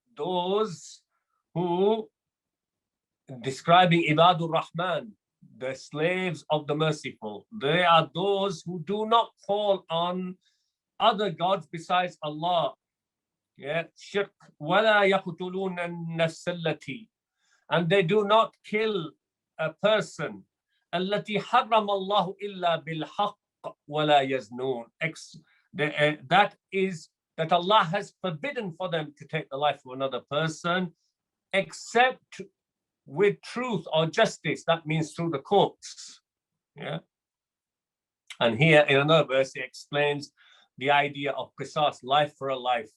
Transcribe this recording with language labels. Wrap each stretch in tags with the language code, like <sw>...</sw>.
<en>Those who, describing Ibadur Rahman, the slaves of the merciful, they are those who do not call on other gods besides Allah. Yeah, shirk.</en> <ar>وَلَا يَقْتُلُونَ النَّفْسَ الَّتِي,</ar> <en>and they do not kill a person.</en> <ar>التي حرم الله إلا بالحق ولا يزنون.</ar> <en>That is that Allah has forbidden for them to take the life of another person except with truth or justice. That means through the courts. Yeah. And here in another verse it explains the idea of qisas, life for a life.</en>